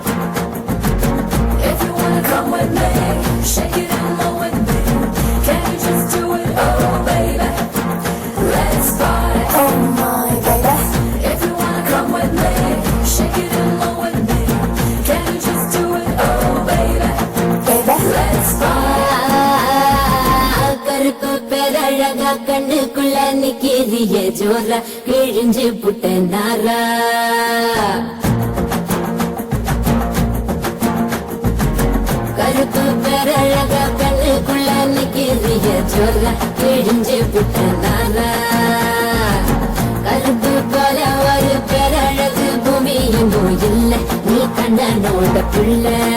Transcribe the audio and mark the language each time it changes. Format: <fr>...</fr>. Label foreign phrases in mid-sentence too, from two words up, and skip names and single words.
<en>If you wanna come with me, shake it and roll with me. Can you just do it, oh baby? Let's party, oh my baby. If you wanna come with me, shake it and roll with me. Can you just do it, oh baby?</en> <ta>கருப்பு பேரழகா கண்ணுக்குள்ள நிக்கிறிய ஜோரா கிழிஞ்சு புட்ட நாரா கருப்பு பேரழகா கண்ணுக்குள்ள நிக்கிறிய ஜோரா கிழிஞ்சு புட்ட நாரா கருப்பு போல ஒரு பேரழகு பூமி எங்கும் இல்ல நீ கண்ணனோட பிள்ளை</ta>